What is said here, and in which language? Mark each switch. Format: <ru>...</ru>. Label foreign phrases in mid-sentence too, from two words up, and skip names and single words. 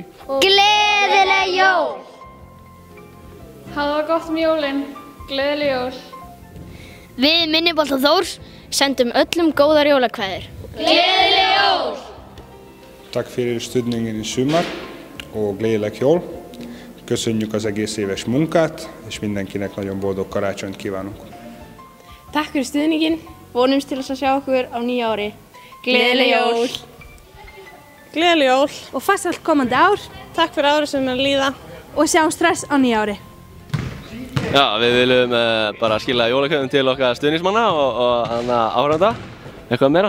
<is>Gleðileg jól! Hafa það gott jólin. Gleðileg jól. Við Minnibolta Þórs sendum öllum góðar jólakveðjur. Gleðileg jól!</is> <sv>Tack för</sv> <is>stuðningin i sumar</is> <sv>och</sv> <is>gleðileg jól.</is> <hu>Köszönjük az egész éves munkát, és mindenkinek nagyon boldog karácsonyt kívánunk.</hu> <is>Takk fyrir stuðningin. Vonumst til að sjá okkur á nýja ári. Gleðileg jól! Gleðileg jól og farsælt komandi ár. Takk fyrir árið sem er að líða og sjáumst hress á nýja ári. Já, við viljum bara skila jólakveðjum til okkar stuðningsmanna og áhorfenda, eitthvað meira.</is>